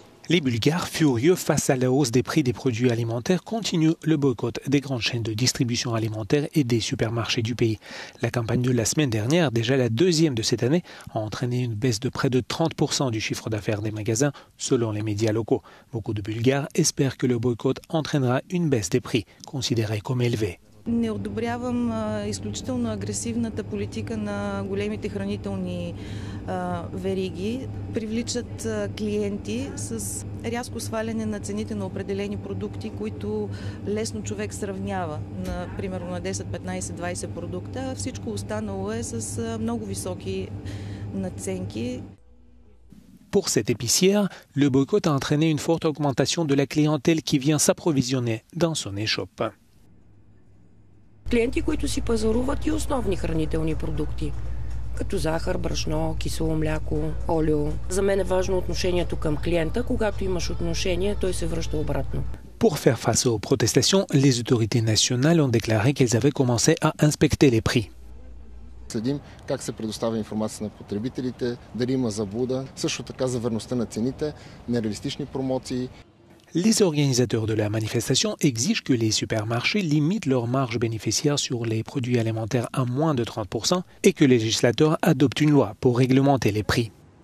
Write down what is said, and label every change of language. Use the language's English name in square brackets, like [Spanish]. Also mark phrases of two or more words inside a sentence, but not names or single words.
[French] Les Bulgares, furieux face à la hausse des prix des produits alimentaires, continuent le boycott des grandes chaînes de distribution alimentaire et des supermarchés du pays. La campagne de la semaine dernière, déjà la deuxième de cette année, a entraîné une baisse de près de 30% du chiffre d'affaires des magasins, selon les médias locaux. Beaucoup de Bulgares espèrent que le boycott entraînera une baisse des prix, considérée comme élevée. [Bulgarian] Не одобрявам изключително агресивната политика на големите хранителни вериги. Привличат клиенти с рязко сваляне на цените на определени продукти, които лесно човек сравнява, примерно на 10, 15, 20 продукта. Всичко останало е с много високи надценки. [French] Pour cette épicière, le boycott a entraîné une forte augmentation de la clientèle qui vient s'approvisionner dans son échoppe. [Bulgarian] Клиенти, които си пазаруват и основни хранителни продукти, като захар, брашно, кисело мляко, олио. За мен е важно отношението към клиента. Когато имаш отношение, той се връща обратно. [French] Pour faire face aux protestations, les autorités nationales ont déclaré qu'elles avaient commencé à inspecter les prix. [Bulgarian] Следим как се предоставя информация на потребителите, дали има заблуда, също така за верността на цените, нереалистични промоции. [French] Les organisateurs de la manifestation exigent que les supermarchés limitent leurs marges bénéficiaires sur les produits alimentaires à moins de 30% et que les législateurs adoptent une loi pour réglementer les prix.